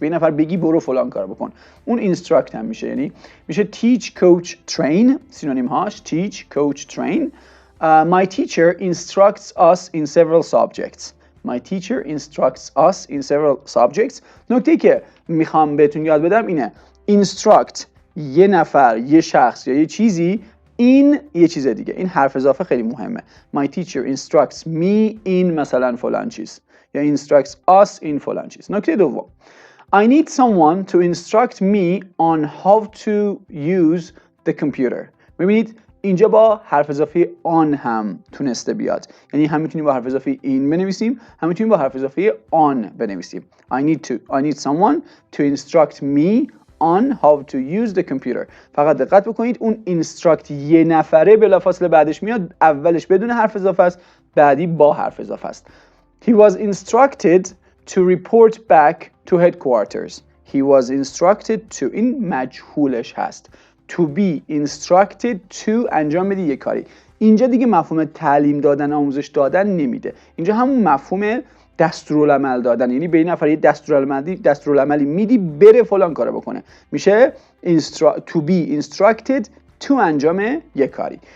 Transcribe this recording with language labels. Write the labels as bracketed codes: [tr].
[fa] به این نفر بگی برو فلان کارو بکن. اون instruct هم میشه، یعنی میشه teach, coach, train. سینونیم هاش [en] teach, coach, train. My teacher instructs us in several subjects. My teacher instructs us in several subjects. [fa] نکته که میخوام بهتون یاد بدم اینه instruct یه نفر، یه شخص یا یه چیزی، این یه چیز دیگه. این حرف اضافه خیلی مهمه. [en] My teacher instructs me in [fa] مثلا فلان چیز یا [en] instructs us in [fa] فلان چیز. نکته دوم. [en] I need someone to instruct me on how to use the computer. [fa] ببینید اینجا با حرف اضافه on هم تونسته بیاد، یعنی هم میتونیم با حرف اضافه in بنویسیم، هم میتونیم با حرف اضافه on بنویسیم. [en] I need someone to instruct me on how to use the computer. [fa] فقط دقت بکنید اون instruct یه نفره بلافاصله بعدش میاد، اولش بدون حرف اضافه است، بعدی با حرف اضافه است. [en] He was instructed to report back to headquarters. He was instructed to. [fa] این مجهولش هست. [en] To be instructed to [fa] انجام بدی یک کاری. اینجا دیگه مفهوم تعلیم دادن، آموزش دادن نمیده. اینجا همون مفهوم دستورالعمل دادن، یعنی به این نفر یه دستورالعملی میدی بره فلان کارو بکنه. میشه [en] to be instructed to [fa] انجام یک کاری.